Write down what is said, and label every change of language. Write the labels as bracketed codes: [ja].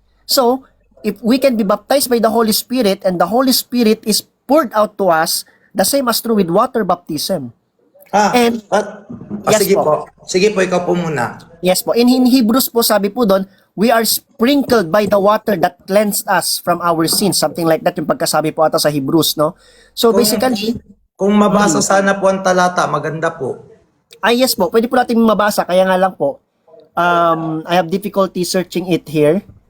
[en] So, if we can be baptized by the Holy Spirit and the Holy Spirit is poured out to us, the same as true with water baptism. [tl] Yes, sige po. Sige po, ikaw po muna. [en] Yes po. In Hebrews po, [tl] sabi po doon, [en] we are sprinkled by the water that cleansed us from our sins. Something like that [tl] yung pagkasabi po ata sa Hebrews, no? [en] So basically, [tl] kung mabasa sana po ang talata, maganda po. Yes po. Pwede po natin mabasa, kaya nga lang po, [en] I have difficulty searching it here.